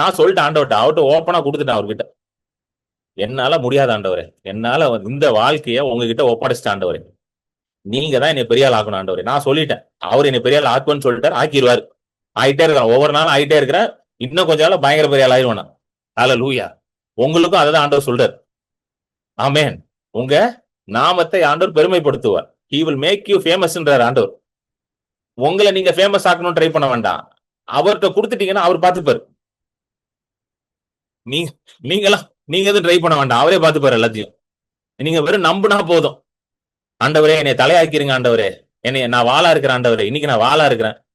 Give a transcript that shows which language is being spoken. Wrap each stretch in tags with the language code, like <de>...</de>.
<ta>நான் சொல்லிட்டேன் ஆண்டவர்கிட்ட, அவர்கிட்ட ஓப்பனா கொடுத்துட்டேன் அவர்கிட்ட. என்னால முடியாது ஆண்டவரே, என்னால இந்த வாழ்க்கைய உங்ககிட்ட ஒப்படைச்சிட்டேன் ஆண்டவரே, நீங்க தான் என்னை பெரிய ஆள் ஆக்கணும் ஆண்டவரே. நான் சொல்லிட்டேன், அவர் என்னை பெரிய ஆள் ஆக்குன்னு சொல்லிட்டாரு, ஆக்கிடுவாரு. ஆயிட்டே இருக்கிறான், ஒவ்வொரு நாளும் ஆயிட்டே இருக்கிறேன். இன்னும் கொஞ்ச நாள் பயங்கர பெரிய ஆள் ஆயிடுவானா. ஹல்லேலூயா. உங்களுக்கும் அதை தான் ஆண்டவர் சொல்றாரு. ஆமென். உங்க நாமத்தை ஆண்டவர் பெருமைப்படுத்துவார்.</ta> <en>He will make you famous</en> <ta>என்றார் ஆண்டவர். உங்களை நீங்க ஃபேமஸ் ஆக்கணும் ட்ரை பண்ண வேண்டாம், அவர்கிட்ட கொடுத்துட்டீங்கன்னா அவர் பார்த்துப்பாரு. நீங்க எதுவும் ட்ரை பண்ண வேண்டாம், அவரே பார்த்துப்பாரு எல்லாத்தையும். நீங்க வெறும் நம்புனா போதும். ஆண்டவரே என்னை தலையாக்கிருங்க ஆண்டவரே, என்னை நான் வாளா இருக்கிறேன் ஆண்டவரே, இன்னைக்கு நான் வாளா இருக்கிறேன்.</ta>